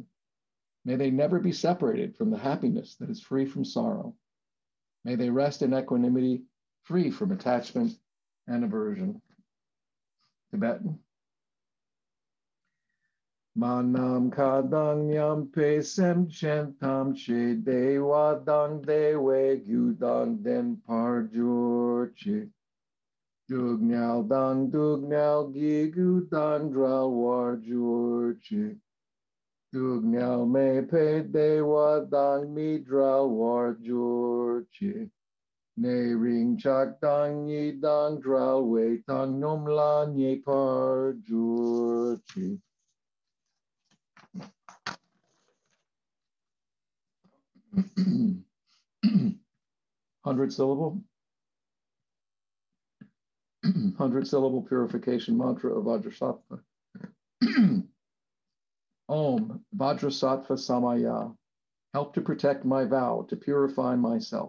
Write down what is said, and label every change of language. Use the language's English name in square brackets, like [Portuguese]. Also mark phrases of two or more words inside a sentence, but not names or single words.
[English] May they never be separated from the happiness that is free from sorrow. May they rest in equanimity, free from attachment and aversion. Tibetan. [Tibetan] མ་ནམ་མཁའ་དང་མཉམ་པའི་སེམས་ཅན་ཐམས་ཅད་བདེ་བ་དང་བདེ་བའི་རྒྱུ་དང་ལྡན་པར་གྱུར་ཅིག. སྡུག་བསྔལ་གྱི་རྒྱུ་དང་བྲལ་བར་གྱུར་ཅིག. སྡུག་བསྔལ་མེད་པའི་བདེ་བ་དང་མི་འབྲལ་བར་གྱུར་ཅིག. ཉེ་རིང་ཆགས་སྡང་གཉིས་དང་བྲལ་བའི་བཏང་སྙོམས་ལ་གནས་པར་གྱུར་ཅིག. [English] 100-syllable purification mantra of Vajrasattva. [Sanskrit] ॐ वज्रसत्त्व समय, [English] help to protect my vow, to purify myself.